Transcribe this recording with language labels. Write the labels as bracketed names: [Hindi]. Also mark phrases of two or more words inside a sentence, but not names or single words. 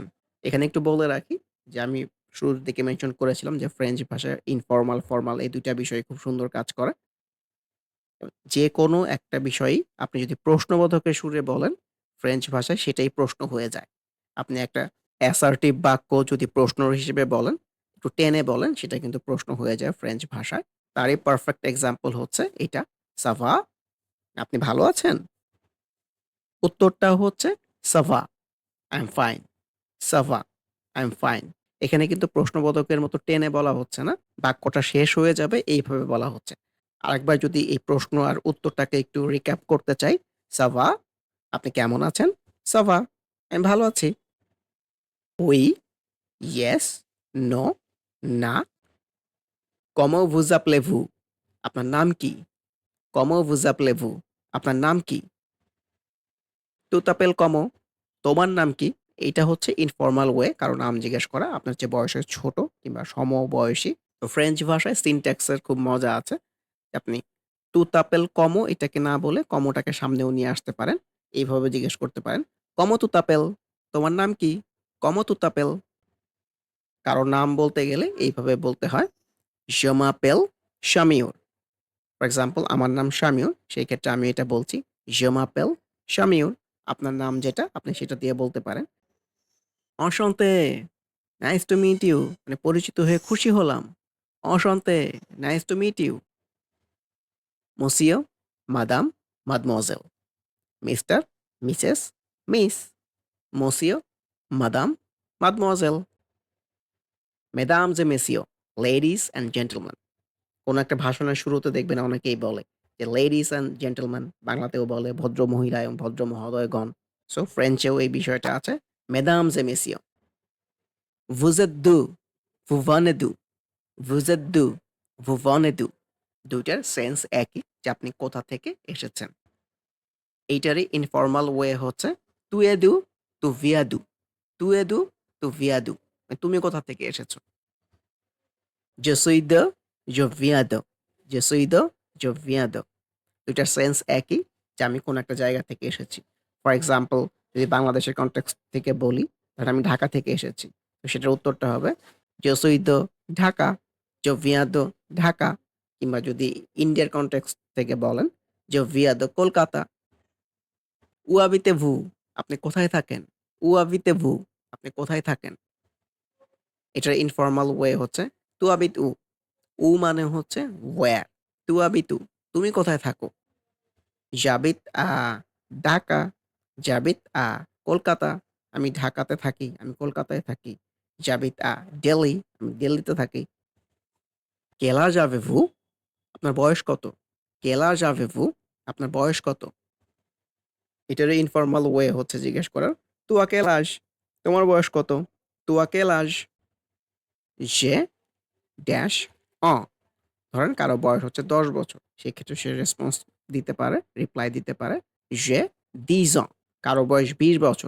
[Bangla] এখানে একটু বলে রাখি যে আমি শুরুর দিকে মেনশন করেছিলাম যে ফ্রেঞ্চ ভাষায় ইনফরমাল, ফরমাল এই ২ টা বিষয় খুব সুন্দর কাজ করে। যেকোনো একটা বিষয়ই আপনি যদি প্রশ্নবোধকের সুরে বলেন, ফ্রেঞ্চ ভাষায় সেটাই প্রশ্ন হয়ে যায়। আপনি একটা অ্যাসার্টিভ বাক্য যদি প্রশ্ন হিসেবে বলেন, একটু টেনে বলেন, সেটা কিন্তু প্রশ্ন হয়ে যায় ফ্রেঞ্চ ভাষায়। তারই পারফেক্ট এক্সাম্পল হচ্ছে এইটা। [French] "Ça va?" [Bangla] আপনি ভালো আছেন? উত্তরটাও হচ্ছে [French] "Ça va, [English] I'm fine, [French] ça va, [English] I'm fine" [Bangla] এখানে কিন্তু প্রশ্নবোধকের মতো টেনে বলা হচ্ছে না। বাক্যটা শেষ হয়ে যাবে এইভাবে বলা হচ্ছে। আরেকবার যদি এই প্রশ্ন আর উত্তরটাকে একটু রিক্যাপ করতে চাই, [French] "Ça va?" [Bangla] আপনি কেমন আছেন? [French] "Ça va, [Bangla] আমি ভালো আছি।" "Oui", [English] "Yes", "No", [Bangla] "না।" [French] "Comment vous appelez-vous?" [Bangla] আপনার নাম কি? [French] "Comment vous appelez-vous?" [Bangla] আপনার নাম কি? [French] "Tu t'appelles comment?" [Bangla] তোমার নাম কি? এইটা হচ্ছে [English] informal way [Bangla] কারো নাম জিজ্ঞেস করা আপনার চেয়ে বয়সে ছোট কিংবা সমবয়সী। তো ফ্রেঞ্চ ভাষায় সিনট্যাক্স এর খুব মজা আছে। আপনি [French] "tu t'appelles comment" [Bangla] এটাকে না বলে কমোটাকে সামনেও নিয়ে আসতে পারেন। এইভাবে জিজ্ঞেস করতে পারেন, [French] "comment tu t'appelles?" [Bangla] তোমার নাম কি? [French] "comment tu t'appelles?" [Bangla] কারো নাম বলতে গেলে এইভাবে বলতে হয়, [French] "Je m'appelle Shamir." [English] for example [Bangla] আমার নাম শামিউর। সেই ক্ষেত্রে আমি এটা বলছি, [French] "Je m'appelle Shamir." [Bangla] আপনার নাম যেটা আপনি সেটা দিয়ে বলতে পারেন। "Enchanté, [English] nice to meet you" [Bangla] মানে পরিচিত হয়ে খুশি হলাম। [English] "Enchanté, nice to meet you." [French] "Monsieur, Madame, Mademoiselle." [English] mister, missus, miss, [French] monsieur, madame, mademoiselle, mesdames et messieurs, [English] ladies and gentleman. [Bangla] কোনো একটা ভাষণের শুরুতে দেখবেন অনেকেই বলে যে [English] ladies and gentleman, [Bangla] বাংলাতেও বলে ভদ্র মহিলা এবং ভদ্র মহোদয়গণ। সো ফ্রেঞ্চেও এই বিষয়টা আছে। [French] mesdames et messieurs, vous êtes d'où? Vous venez d'où? Vous êtes d'où? vous venez d'où? [Bangla] ২ টার সেন্স একই যে আপনি কোথা থেকে এসেছেন। এইটারই [English] informal way [Bangla] হচ্ছে [French] "tu es d'où? Tu viens d'où? Tu es d'où? Tu viens d'où?" [Bangla] মানে তুমি কোথা থেকে এসেছো? [French] "Je suis de, je viens de, je suis de, je viens de" [Bangla] ২ টার সেন্স একই যে আমি কোন একটা জায়গা থেকে এসেছি। [English] for example [Bangla] যদি বাংলাদেশের কনটেক্সট থেকে বলি, ধরেন আমি ঢাকা থেকে এসেছি। তো সেটার উত্তরটা হবে [French] "Je suis de ঢাকা, je viens de ঢাকা" [Bangla] কিংবা যদি ইন্ডিয়ার কনটেক্সট থেকে বলেন, [French] "Je viens de কলকাতা।" "Où habitez-vous?" [Bangla] আপনি কোথায় থাকেন? [French] "Où habitez-vous?" [Bangla] আপনি কোথায় থাকেন? এটার [English] informal way [Bangla] হচ্ছে [French] "Tu habites où?" [Bangla] "où" মানে হচ্ছে where, [French] "Tu habites où?" [Bangla] তুমি কোথায় থাকো? [French] "J'habite à ঢাকা, j'habite à কলকাতা।" [Bangla] আমি ঢাকাতে থাকি, আমি কলকাতায় থাকি। [French] "J'habite à Delhi" [Bangla] আমি দিল্লিতে থাকি। [French] "Quel âge avez-vous?" [Bangla] আপনার বয়স কত? [French] "Quel âge avez-vous?" [Bangla] আপনার বয়স কত? এটারও [English] informal way [Bangla] হচ্ছে জিজ্ঞেস করার [French] "Tu as quel âge?" [Bangla] তোমার বয়স কত? [French] "Tu as quel âge?" "J'ai ড্যাশ ans" [Bangla] ধরেন কারো বয়স হচ্ছে ১০ বছর। সেক্ষেত্রে সে রেসপন্স দিতে পারে, রিপ্লাই দিতে পারে [French] "J'ai 10 ans" [Bangla] কারো বয়স ২০ বছর।